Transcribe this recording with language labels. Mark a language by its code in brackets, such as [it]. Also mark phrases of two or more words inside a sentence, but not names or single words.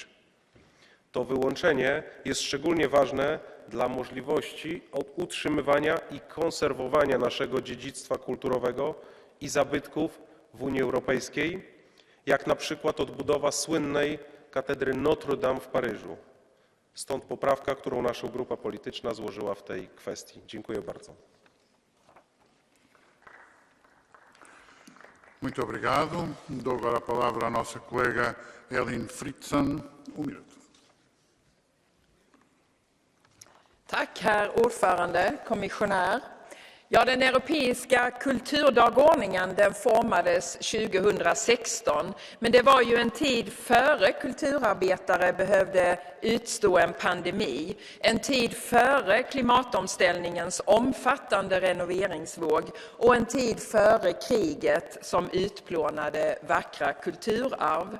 [pl] To wyłączenie jest szczególnie ważne dla możliwości utrzymywania i konserwowania naszego dziedzictwa kulturowego i zabytków w Unii Europejskiej, jak na przykład odbudowa słynnej katedry Notre Dame w Paryżu. Stąd poprawka, którą nasza grupa polityczna złożyła w tej kwestii. Dziękuję bardzo. [pt] Muito obrigado. Dou agora a palavra à nossa colega Elin Fritzon. [sv] 1 minut. Tack, herr ordförande, kommissionär. Ja, den europeiska kulturdagordningen den formades 2016, men det var ju en tid före kulturarbetare behövde utstå en pandemi, en tid före klimatomställningens omfattande renoveringsvåg och en tid före kriget som utplånade vackra kulturarv.